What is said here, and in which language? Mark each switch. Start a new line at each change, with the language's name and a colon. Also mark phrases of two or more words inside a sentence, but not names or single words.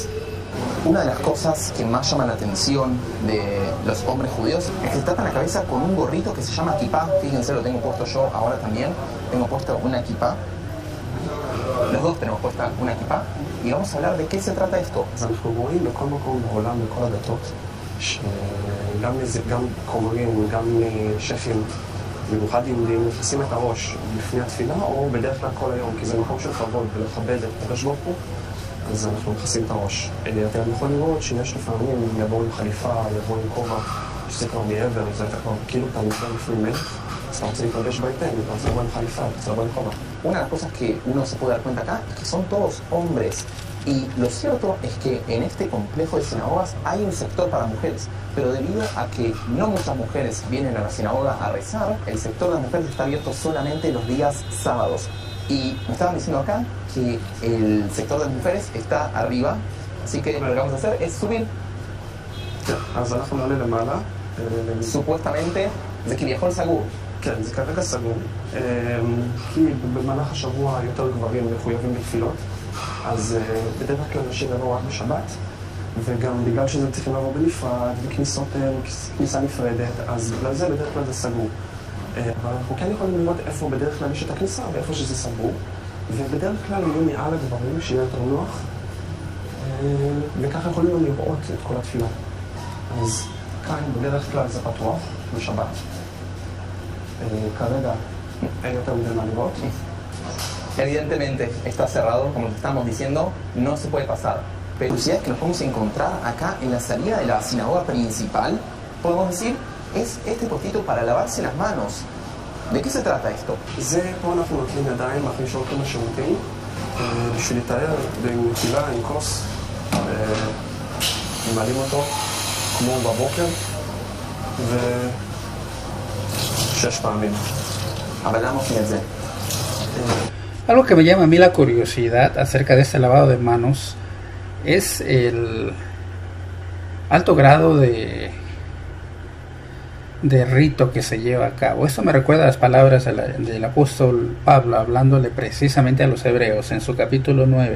Spanish: Una de las cosas que más llama la atención de los hombres judíos es que se tapan la cabeza con un gorrito que se llama kipá. Fíjense, lo tengo puesto yo ahora también. Tengo puesto una kipá. los dos tenemos puesta una kipá, y vamos a hablar de qué se trata esto.
Hebrew: אנחנו רואים בכל מקום בעולם, בכל הדתות, שגם כומרים, גם שפים, במיוחד יהודים, מכסים את הראש לפני התפילה, או בדרך כלל כל היום, כי זה מקום של כבוד ולכבד את הקדוש ברוך הוא, אז אנחנו מכסים את הראש. אתם יכולים לראות שיש לפעמים יבואו עם חליפה, יבואו עם כובע, שזה כבר מעבר, זה כבר כאילו אתה נקרא לפני מלך, אז אתה רוצה להתלבש בהיתר, אז לבוא עם חליפה, אז לבוא עם כובע.
Spanish: Una de las cosas que uno se puede dar cuenta acá es que son todos hombres. Y lo cierto es que en este complejo de sinagogas hay un sector para mujeres, pero debido a que no muchas mujeres vienen a la sinagoga a rezar, el sector de las mujeres está abierto solamente los días sábados. Y me estaban diciendo acá que el sector de las mujeres está arriba, así que lo que vamos a hacer es subir. Supuestamente,
Hebrew: זה כביכול סגור. כן, זה כרגע סגור, כי במהלך השבוע יותר גברים מחויבים בתפילות, אז בדרך כלל נשים יבואו רק בשבת, וגם בגלל שזה צריכים לבוא בנפרד, וכניסה נפרדת, אז בגלל זה בדרך כלל זה סגור. אבל אנחנו כן יכולים לראות איפה בדרך כלל יש את הכניסה ואיפה שזה סגור, ובדרך כלל יהיו מעל הגברים שיהיה יותר נוח, וככה יכולים לראות את כל התפילה. אז כאן בדרך כלל זה פתוח בשבת. כרגע אין יותר מדי מה לראות.
Spanish: Evidentemente está cerrado, como estamos diciendo, no se puede pasar. Pero si es que nos podemos encontrar acá en la salida de la sinagoga principal, podemos decir, es este postito para lavarse las manos. ¿De qué se trata esto?
Hebrew: זה פה אנחנו נותנים ידיים אחרי שהולכים לשירותים, בשביל להתאר בנטילה עם כוס, ממלאים אותו כמו בבוקר, ו6 פעמים.
Spanish: Hablamos de eso. Algo que me llama a mí la curiosidad acerca de este lavado de manos es el alto grado de rito que se lleva a cabo. Esto me recuerda a las palabras del apóstol Pablo hablándole precisamente a los hebreos en su capítulo 9.